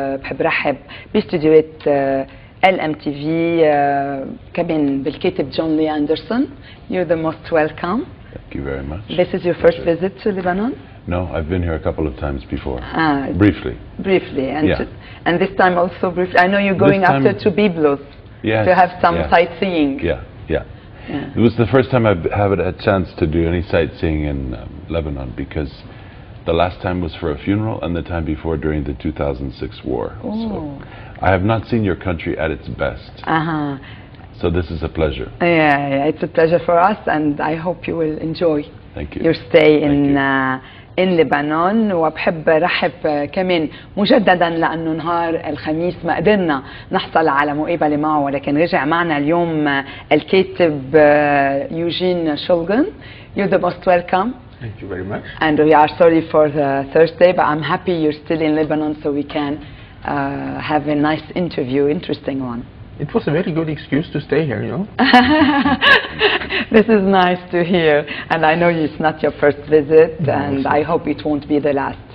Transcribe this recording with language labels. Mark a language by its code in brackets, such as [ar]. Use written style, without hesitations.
[ar] بحب رحب باستديوهات MTV كمان بالكاتب جون لي أندرسون. [en] You're the most welcome. Thank you very much. This is your first visit to Lebanon? No, I've been here a couple of times before. Briefly. Briefly, and yeah. And this time also briefly. I know you're going after to Byblos to have some sightseeing. Yeah. It was the first time I've had a chance to do any sightseeing in Lebanon, because the last time was for a funeral and the time before during the 2006 war. So I have not seen your country at its best. So this is a pleasure. Yeah, it's a pleasure for us, and I hope you will enjoy your stay in Lebanon. [ar] وبحب رحب كمان مجددا لأنه نهار الخميس ما قدرنا نحصل على مقابلة معه، ولكن رجع معنا اليوم الكاتب Eugene Shoulgin. [en] You're the most welcome. Thank you very much. And we are sorry for the Thursday, but I'm happy you're still in Lebanon so we can have a nice interview, interesting one. It was a very good excuse to stay here, you know. This is nice to hear, and I know it's not your first visit, and I hope it won't be the last.